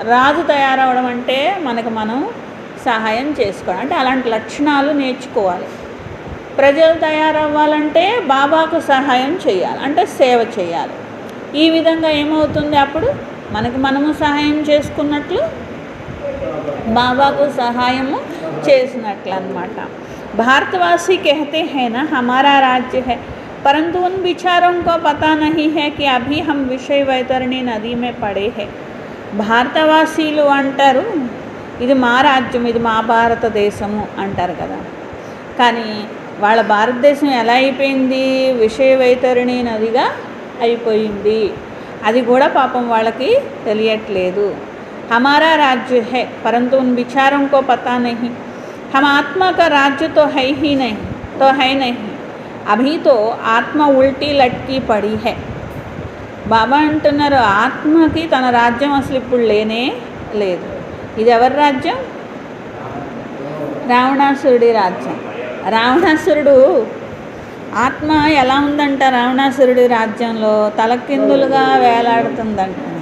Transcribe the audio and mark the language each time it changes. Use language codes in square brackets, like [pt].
[te] రాజు తయారవ్వడం అంటే మనకు మనం సహాయం చేసుకోవడం, అంటే అలాంటి లక్షణాలు నేర్చుకోవాలి. ప్రజలు తయారవ్వాలంటే బాబాకు సహాయం చేయాలి, అంటే సేవ చేయాలి. ఈ విధంగా ఏమవుతుంది, అప్పుడు మనకు మనము సహాయం చేసుకున్నట్లు, బాబాకు సహాయము చేసినట్లు అన్నమాట. [hi] भारतवासी कहते हैं ना हमारा राज्य है, परंतु उन विचारों को पता नहीं है कि अभी हम विषय वैतरणी नदी में पड़े हैं. [te] భారతవాసీలు అంటారు ఇది మా రాజ్యం, ఇది మా భారతదేశము అంటారు కదా. కానీ వాళ్ళ భారతదేశం ఎలా అయిపోయింది, విషయ వైతరణి నదిగా అయిపోయింది. అది కూడా పాపం వాళ్ళకి తెలియట్లేదు. [hi] हमारा राज्य है परंतु उन विचारों को पता नहीं. हम आत्मा का राज्य तो है ही नहीं, अभी तो आत्मा उल्टी लटकी पड़ी है. [te] బాబా అంటున్నారు, ఆత్మకి తన రాజ్యం అసలు ఇప్పుడు లేనే లేదు. ఇది ఎవరి రాజ్యం? రావణాసురుడి రాజ్యం. రావణాసురుడు ఆత్మ ఎలా ఉందంట, రావణాసురుడి రాజ్యంలో తలకిందులుగా వేలాడుతుందంట.